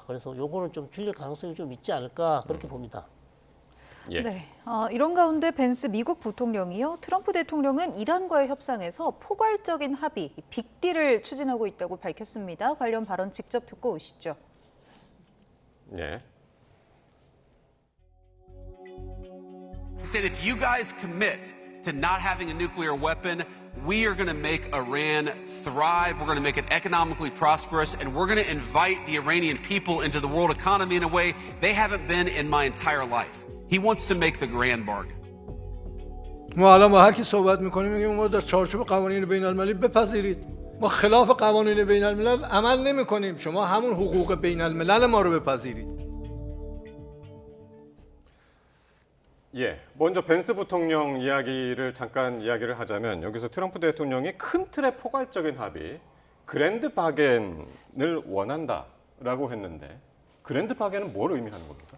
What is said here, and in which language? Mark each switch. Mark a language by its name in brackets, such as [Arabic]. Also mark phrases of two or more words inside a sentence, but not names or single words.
[Korean] 그래서 요거는 좀 줄일 가능성이 좀 있지 않을까 그렇게 봅니다. 예. 네, 이런 가운데 벤스 미국 부통령이요. 트럼프 대통령은 이란과의 협상에서 포괄적인 합의, 빅딜을 추진하고 있다고 밝혔습니다. 관련 발언 직접 듣고 오시죠. 예. [English] He said, if you guys commit to not having a nuclear weapon, we are going to make Iran thrive. We're going to make it economically prosperous, and we're going to invite the Iranian people into the world economy in a way they haven't been in my entire life. He wants to make the grand bargain. [Persian] ما الان با هر کی صحبت میکنیم میگیم ما در چارچوب قوانین بین المللی بپذیرید. ما خلاف قوانین بین الملل عمل نمیکنیم. شما همون حقوق بین الملل ما رو بپذیرید. [Korean] 예, 먼저 벤스 부통령 이야기를 잠깐 이야기를 하자면 여기서 트럼프 대통령이 큰 틀의 포괄적인 합의, 그랜드 바겐을 원한다라고 했는데 그랜드 바겐은 뭘 의미하는 겁니까?